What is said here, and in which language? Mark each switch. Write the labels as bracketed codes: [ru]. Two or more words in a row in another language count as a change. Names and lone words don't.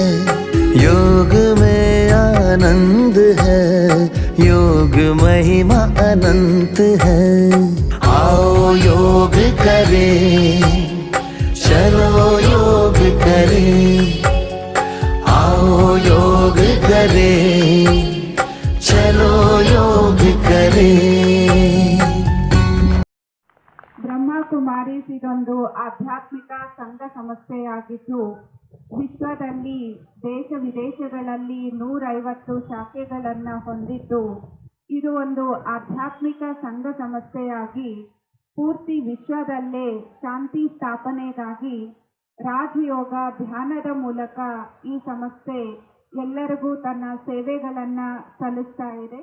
[hi] योग में आनंद है, योग महिमा अनंत है। आओ योग करें, चलो योग करें। आओ योग करें, चलो योग करें। [kn] ಬ್ರಹ್ಮಕುಮಾರೀಸ್ ಇದೊಂದು ಆಧ್ಯಾತ್ಮಿಕ ಸಂಘ ಸಂಸ್ಥೆಯಾಗಿದ್ದು ವಿಶ್ವದಲ್ಲಿ ದೇಶ ವಿದೇಶಗಳಲ್ಲಿ 150 ಶಾಖೆಗಳನ್ನು ಹೊಂದಿದ್ದು ಇದು ಒಂದು ಆಧ್ಯಾತ್ಮಿಕ ಸಂಘ ಸಂಸ್ಥೆಯಾಗಿ ಪೂರ್ತಿ ವಿಶ್ವದಲ್ಲೇ ಶಾಂತಿ ಸ್ಥಾಪನೆಗಾಗಿ ರಾಜಯೋಗ ಧ್ಯಾನದ ಮೂಲಕ ಈ ಸಂಸ್ಥೆ ಎಲ್ಲರಿಗೂ ತನ್ನ ಸೇವೆಗಳನ್ನು ಸಲ್ಲಿಸ್ತಾ ಇದೆ.